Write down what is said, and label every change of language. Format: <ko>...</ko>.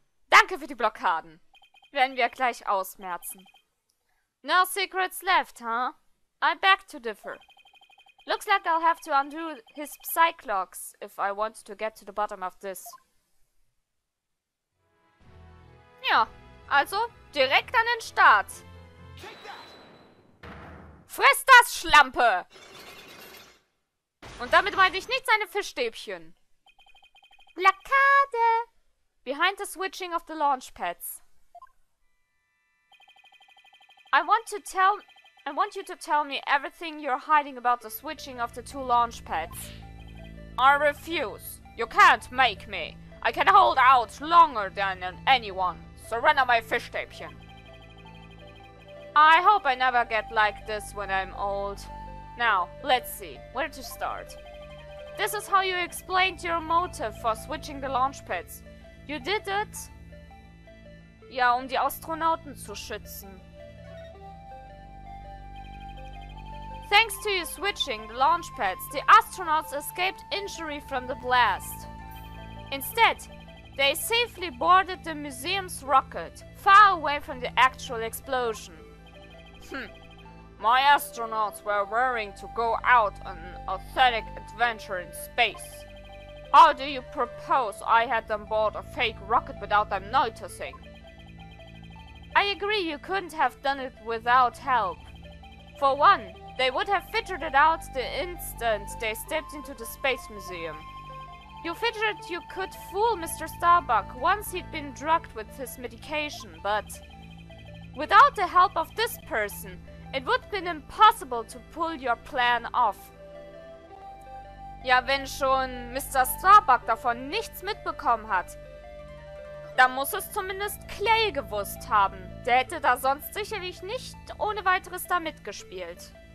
<de>Danke für die Blockaden. Werden wir gleich ausmerzen.</de> <en>No secrets left, huh? I beg to differ. Looks like I'll have to undo his psyclocks if I want to get to the bottom of this.</en> <de>Ja, also direkt an den Start. Friss das, Schlampe! Und damit meine ich nicht seine Fischstäbchen. Blockade!</de> <en>Behind the switching of the launch pads. I want you to tell me everything you're hiding about the switching of the two launch pads. I refuse. You can't make me. I can hold out longer than anyone. Surrender my Fischstäbchen. I hope I never get like this when I'm old. Now, let's see. Where to start? This is how you explained your motive for switching the launch pads. You did it?</en> <de>Ja, um die Astronauten zu schützen.</de> <en>Thanks to you switching the launch pads, the astronauts escaped injury from the blast. Instead, they safely boarded the museum's rocket, far away from the actual explosion. My astronauts were raring to go out on an authentic adventure in space. How do you propose I had them board a fake rocket without them noticing? I agree you couldn't have done it without help. For one, they would have figured it out the instant they stepped into the Space Museum. You figured you could fool Mr. Starbuck once he'd been drugged with his medication, but without the help of this person, it would have been impossible to pull your plan off.</en> <de>Ja, wenn schon Mr. Starbuck davon nichts mitbekommen hat, dann muss es zumindest Clay gewusst haben. Der hätte da sonst sicherlich nicht ohne weiteres da mitgespielt.</de>